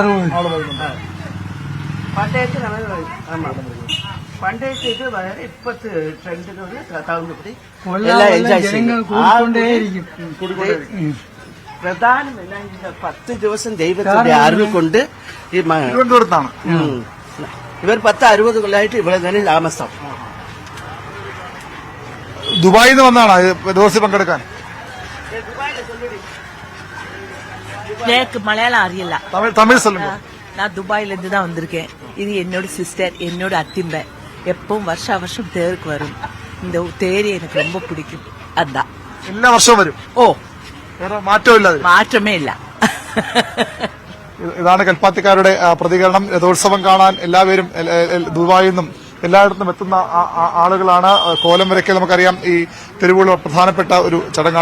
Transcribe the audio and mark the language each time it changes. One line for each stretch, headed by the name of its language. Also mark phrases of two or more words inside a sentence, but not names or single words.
Malayalam: പണ്ടേക്ക് ഇത് വേറെ ഇപ്പത്തെ ട്രെൻഡുകൾ തകർന്നുപടി പ്രധാനം എല്ലാം 10 ദിവസം ദൈവത്തിന്റെ അറിവ് കൊണ്ട് ഈ തിരുവനന്തപുരത്താണ് ഇവർ 10-60 കൊല്ലമായിട്ട് ഇവിടെ തന്നെ താമസം. ദുബായിൽ നിന്ന് വന്നാണ് ദിവസം പങ്കെടുക്കാൻ.
Tamil: எனக்கு மலையாளம் அறியல, தமிழ் சொல்லுங்க. நான் துபாயில இருந்து தான் வந்திருக்கேன். இது என்னோட சிஸ்டர், என்னோட அத்திம்பை. எப்பவும் வருஷம் தேருக்கு வரும். இந்த தேரி எனக்கு ரொம்ப பிடிக்கும். அதான்
Malayalam: എല്ലാ വർഷവും വരും. ഓ, വേറെ മാറ്റമില്ല, മാറ്റമേ ഇല്ല. ഇതാണ് കൽപ്പാത്തിക്കാരുടെ പ്രതികരണം. രഥോത്സവം കാണാൻ എല്ലാവരും ദുബായിൽ നിന്നും എല്ലായിടത്തും എത്തുന്ന ആളുകളാണ്. കോലം വരയ്ക്കൽ നമുക്കറിയാം ഈ തെരുവുകളിൽ പ്രധാനപ്പെട്ട ഒരു ചടങ്ങാണ്.